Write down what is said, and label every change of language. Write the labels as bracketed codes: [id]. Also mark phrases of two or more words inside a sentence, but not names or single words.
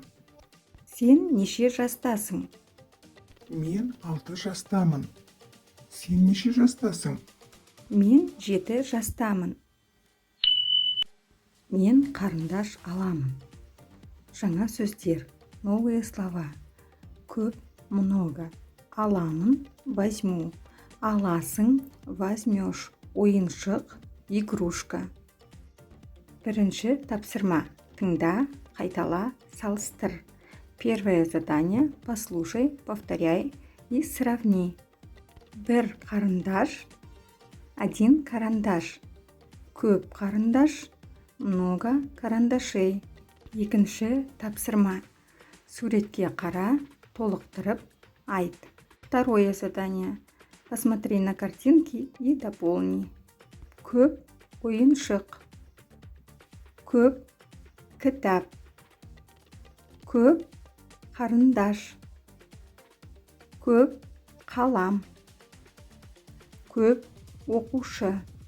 [kk] Сен неше жастасың? Мен 6 жастамын. Сен неше жастасың? Мен 7 жастамын. Мен қарындаш аламын. Жаңа сөздер. [ru] Новые слова. [kk] Көп, много. Аламын, возьму. Аласың, возьмешь. Ойыншық, игрушка. Бірінші тапсырма. Тыңда, қайтала, салыстыр. [ru] Первое задание. Послушай, повторяй и сравни. [kk] Бір қарындаш, [ru] один карандаш. [kk] Көп қарындаш, [ru] много карандашей. [kk] Екінші тапсырма. Суретке қара, толықтырып айт. [ru] Второе задание. Посмотри на картинки и дополни. [kk] Көп ойыншық. Көп кітап. Көп қарындаш. Көп қалам. Көп оқушы.